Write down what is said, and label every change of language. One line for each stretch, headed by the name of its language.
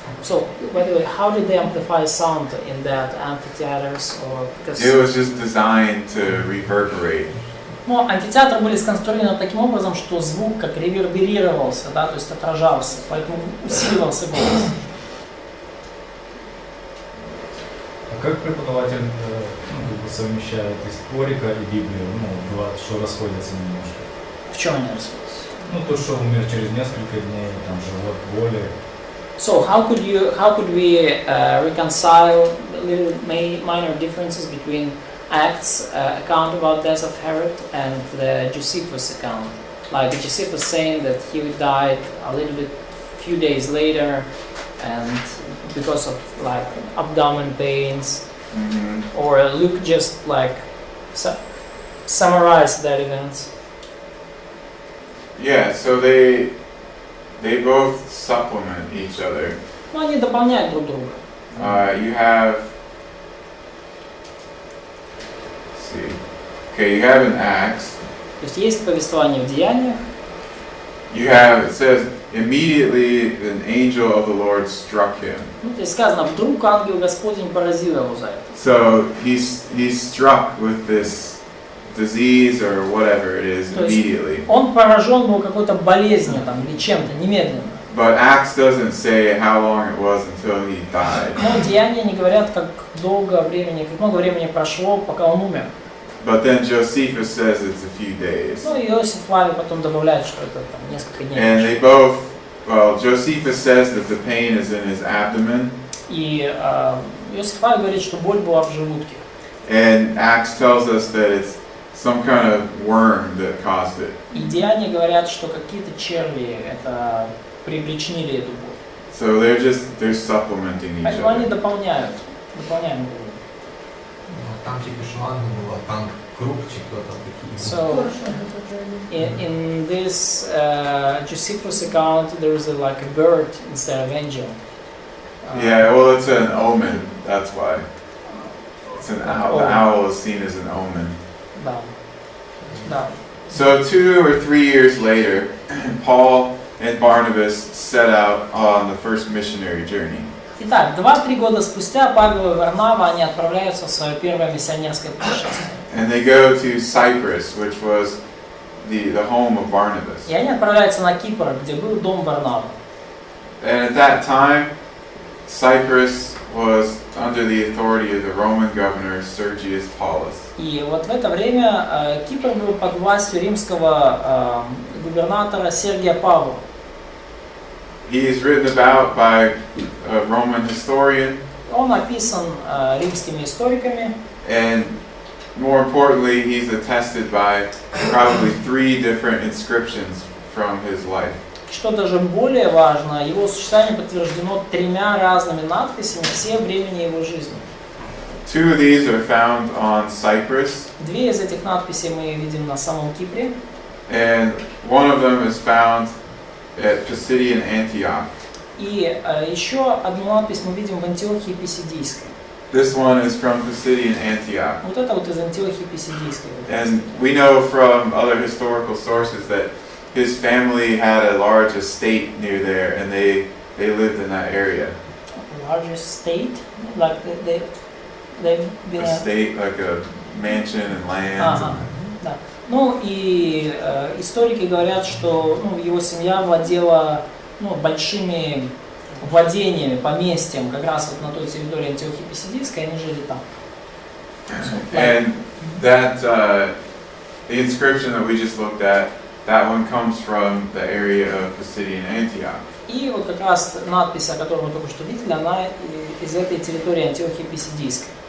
English: So, by the way, how did they amplify sound in that amphitheaters or because? It was just designed to reverberate.
Russian: Ну, амфитеатры были сконструированы таким образом, что звук как реверберировался, да, то есть отражался, поэтому усиливался голос. А как преподаватель совмещает историка и Библию, что расходятся немножко? В чем они расходятся? То, что умер через несколько дней, там живот, боли.
English: So how could we reconcile little minor differences between Acts account about death of Herod and the Josephus account? Like Josephus saying that he died a little bit, few days later, and because of like abdomen pains, or Luke just like summarized that events. Yeah, so they both supplement each other.
Russian: Ну, они дополняют друг друга.
English: You have, let's see, okay, you have in Acts.
Russian: То есть есть повествование в Деяниях.
English: You have, it says, immediately an angel of the Lord struck him.
Russian: Ну, то есть сказано, вдруг ангел Господень поразил его за это.
English: So he's struck with this disease or whatever it is immediately.
Russian: Он поражен был какой-то болезнью там или чем-то немедленно.
English: But Acts doesn't say how long it was until he died.
Russian: Но Деяния не говорят, как много времени, как много времени прошло, пока он умер.
English: But then Josephus says it's a few days.
Russian: Ну, и Иосиф Флавий потом добавляет, что это там несколько дней.
English: And they both, well, Josephus says that the pain is in his abdomen.
Russian: И Иосиф Флавий говорит, что боль была в желудке.
English: And Acts tells us that it's some kind of worm that caused it.
Russian: И Деяния говорят, что какие-то черви это причинили эту боль.
English: So they're supplementing each
Russian: Поэтому они
English: other.
Russian: дополняют друг друга.
Ukrainian: Там тільки що Анна була, там круг чи хто там такий.
English: So in this Josephus account, there is like a bird instead of angel. Yeah, well, it's an omen. That's why. It's an owl. The owl is seen as an omen.
Russian: Да. Да.
English: So 2 or 3 years later, Paul and Barnabas set out on the first missionary journey.
Russian: Итак, 2-3 года спустя Павел и Варнава они отправляются в свое первое миссионерское путешествие.
English: And they go to Cyprus, which was the home of Barnabas.
Russian: И они отправляются на Кипр, где был дом Варнавы.
English: And at that time, Cyprus was under the authority of the Roman governor Sergius Paulus.
Russian: И вот в это время Кипр был под властью римского губернатора Сергия Павла.
English: He is written about by a Roman historian.
Russian: Он описан римскими историками.
English: And more importantly, he's attested by probably 3 different inscriptions from his life.
Russian: Что даже более важно, его существование подтверждено 3 разными надписями все времени его жизни.
English: 2 of these are found on Cyprus.
Russian: 2 из этих надписей мы видим на самом Кипре.
English: And one of them is found at Pisidian Antioch.
Russian: И еще одну надпись мы видим в Антиохии Писидийской.
English: This one is from Pisidian Antioch.
Russian: Вот это вот из Антиохии Писидийской.
English: And we know from other historical sources that his family had a large estate near there, and they lived in that area. Largest state, like they've been Estate, like a mansion and land.
Russian: Ага, да. Ну и историки говорят, что его семья владела большими владениями, поместьем, как раз вот на той территории Антиохии Писидийской, они жили там.
English: And that the inscription that we just looked at, that one comes from the area of Pisidian Antioch.
Russian: И вот как раз надпись, о которой мы только что видели, она из этой территории Антиохии Писидийской.